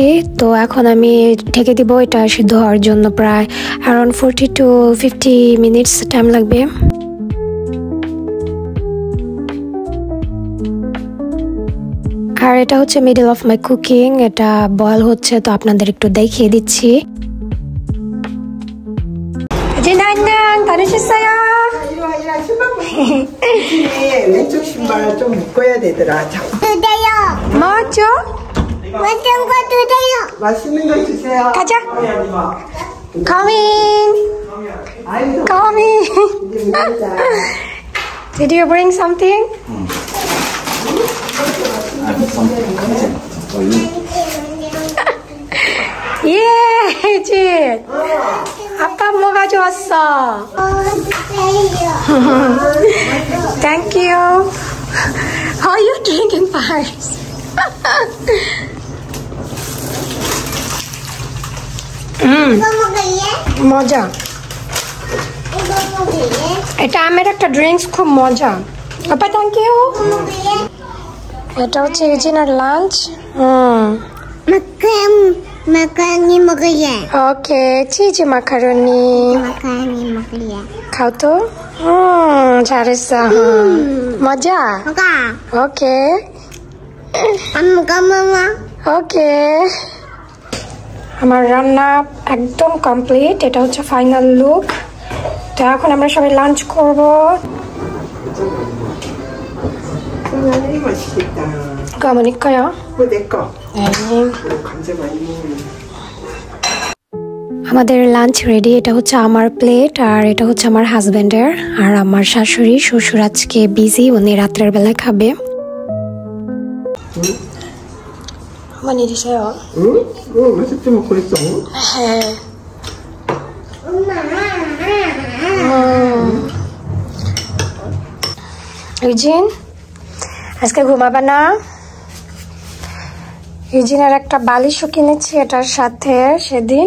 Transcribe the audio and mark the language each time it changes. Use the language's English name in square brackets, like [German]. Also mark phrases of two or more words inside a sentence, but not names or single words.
[Bangla] তো এখন আমি ঢেকে দিব, এটা সিদ্ধ হওয়ার জন্য প্রায় অ্যারাউন্ড 40 to 50 [English] minutes time [Bangla] লাগবে। আর এটা হচ্ছে [English] middle of my cooking, [Bangla] এটা বয়েল হচ্ছে, তো আপনাদের একটু দেখিয়ে দিচ্ছি। [Korean] 왼쪽 신발을 좀 묶어야 되더라. 주세요. 뭐죠? 맛있는 거 주세요. 맛있는 거 주세요. 가자. Coming. 아이고, [English] Coming. [Korean] 이제 먹자. [English] Did you bring something? [Korean] 예, 혜진. 아빠 뭐 가져왔어? 주세요. [English] Thank you. How are you drinking first? [Korean] 이거 먹을래? [Bangla] মজা। [Korean] 이거 먹을래? [Bangla] এটা আমের একটা ড্রিঙ্কস, খুব মজা। আপা [English] thank you. [Korean] 이거 먹을래? [Bangla] এটা হচ্ছে 혜진의 লাঞ্চ। [Korean] 마카로니 먹을래? ওকে, 치즈 마카로니 마카로니 먹을래? [Bangla] খাও তো। 잘했어. মজা। [Korean] 먹어. [Bangla] ওকে [Korean] 안 먹어, 마마. [Bangla] ওকে। আমার রান্না একদম কমপ্লিট, এটা হচ্ছে [English] final look. [Bangla] তো এখন আমরা সবাই লাঞ্চ করব। [Korean] 이 맛있겠다. 가보니까요. 그거 내 거. 네. 감자 많이 먹으면. [Bangla] আমাদের লাঞ্চ রেডি। এটা হচ্ছে আমার প্লেট আর এটা হচ্ছে আমার হাজবেন্ডের। আর আমার শাশুড়ি শ্বশুর আজকে বিজি, উনি রাত্রের বেলায় খাবে। [Korean] 많이 드세요. 응? 맛있게 먹고 있어. [Bangla] হ্যাঁ। ইউজিন আজকে ঘুমাবে না? ইউজিনের একটা বালিশও কিনেছি এটার সাথে সেদিন।